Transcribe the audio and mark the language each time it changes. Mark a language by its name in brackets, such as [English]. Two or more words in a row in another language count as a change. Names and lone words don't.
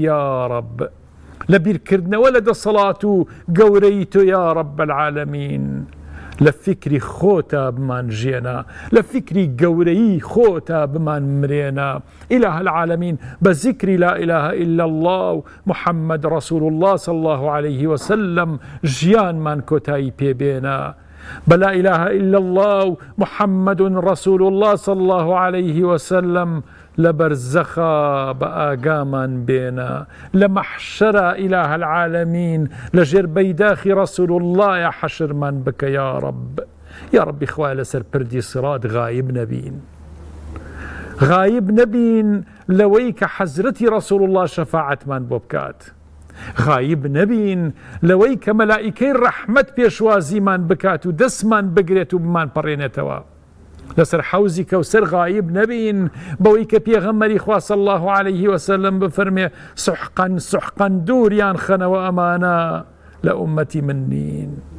[Central Kurdish] یا رب لە بیرکردنەوە لە دەسەڵات و گەورەی تۆ [Arabic] یا رب العالەمین [Central Kurdish] لە فکری خۆتا بمان ژێنە لە فکری گەورەی خۆتا بمان مرێنە [Arabic] ئیلاهە العالەمین [Central Kurdish] بە زیکری [Arabic] لا ئیلاهە ئیلا الله و محەممەد ڕەسوول الله صلی الله عليه وسلم [Central Kurdish] ژیانمان کۆتایی پێبێنە بە [Arabic] لا ئیلاهە ئیلا الله و محەممەد ڕەسوول الله صلی الله عليه وسلم [Central Kurdish] لە بەرزەخا بە ئاگامان بێنە لە مەحشەرە [Arabic] ئیلاهە العالەمین [Central Kurdish] لە ژێر بەیداخی ڕەسوول اللهە حەشرمان بکە [Arabic] یا رب یا ربی [Central Kurdish] خوای لەسەر پردی سیڕات غایب نەبین غایب نەبین لەوەی کە حەزرەتی ڕەسوول الله شەفاعەتمان بۆ بکات غایب نەبین لەوەی کە مەلائیکەی ڕەحمەت پێشوازیمان بکات و دەستمان بگرێت و بمان پەڕێنێتەوە لەسەر حەوزی کەوسەر غایب نەبین بەوەی کە پێغەمبەری خوا [Arabic] صلی الله عليه وسلم [Central Kurdish] بفەرمێ [Arabic] سحقا سحقا [Central Kurdish] دووریان خەنەوە ئەمانە لە ئومەتی من نین